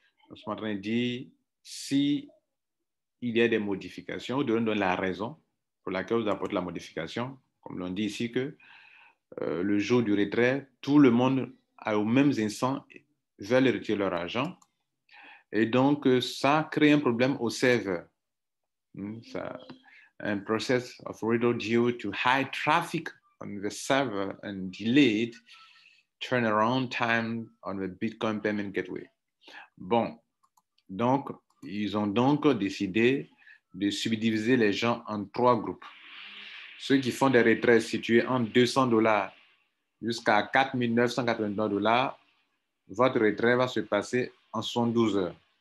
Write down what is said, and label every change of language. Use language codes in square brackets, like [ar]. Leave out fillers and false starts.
[fr] Nous sommes en train de dire si il y a des modifications, vous donnez la raison pour laquelle vous apportez la modification. Comme l'on dit ici que le jour du retrait, tout le monde au même instant veulent retirer leur argent. Et donc, ça crée un problème au serveur. [en] Un process of withdrawal due to high traffic on the server and delayed turnaround time on the Bitcoin Payment Gateway. [fr] Bon, donc, ils ont donc décidé de subdiviser les gens en 3 groupes. Ceux qui font des retraits situés entre $200 jusqu'à $4 999, votre retrait va se passer en 72 heures.